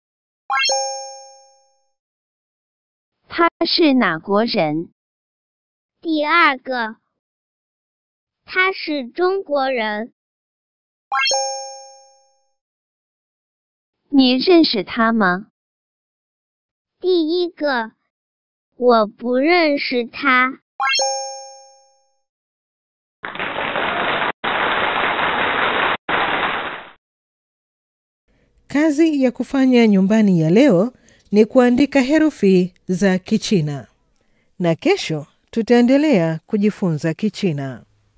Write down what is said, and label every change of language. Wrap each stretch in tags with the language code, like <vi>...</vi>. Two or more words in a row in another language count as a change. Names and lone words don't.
<zh>他是哪国人 第二个他是中国人 你认识他吗 第一个我不认识他。</zh> <sw>Kazi ya kufanya nyumbani ya leo ni kuandika herufi za Kichina. Na kesho tutaendelea kujifunza Kichina.</sw>